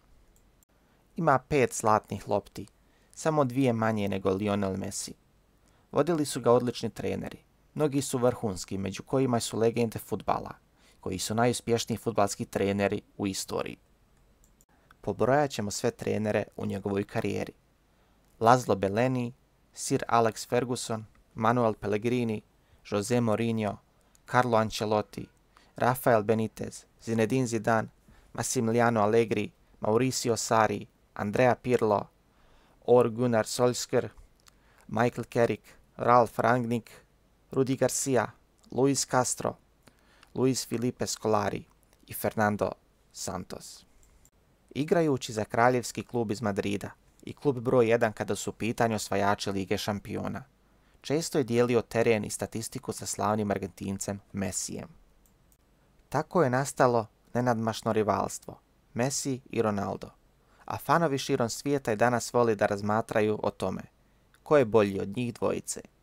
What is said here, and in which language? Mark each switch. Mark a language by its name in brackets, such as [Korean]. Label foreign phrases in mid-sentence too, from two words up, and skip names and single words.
[Bosnian] Ima 5 zlatnih lopti, samo 2 manje nego Lionel Messi. Vodili su ga odlični treneri, mnogi su vrhunski, među kojima su legende fudbala, koji su najuspješniji fudbalski treneri u istoriji. Pobrojat ćemo sve trenere u njegovoj karijeri. Laszlo Bellini, Sir Alex Ferguson, Manuel Pellegrini, Jose Mourinho, Carlo Ancelotti, Rafael Benitez, Zinedine Zidane, Massimiliano Allegri, Mauricio Sarri, Andrea Pirlo, Ole Gunnar Solskjaer, Michael Carrick, Ralf Rangnick, Rudi Garcia, Luis Castro, Luis Felipe Scolari i Fernando Santos. Igrajući za kraljevski klub iz Madrida i klub broj 1 kada su u pitanju osvajači Lige šampiona, često je dijelio teren i statistiku sa slavnim Argentincem Messijem. Tako je nastalo nenadmašno rivalstvo, Messi i Ronaldo, a fanovi širom svijeta i danas voli da razmatraju o tome ko je bolji od njih dvojice.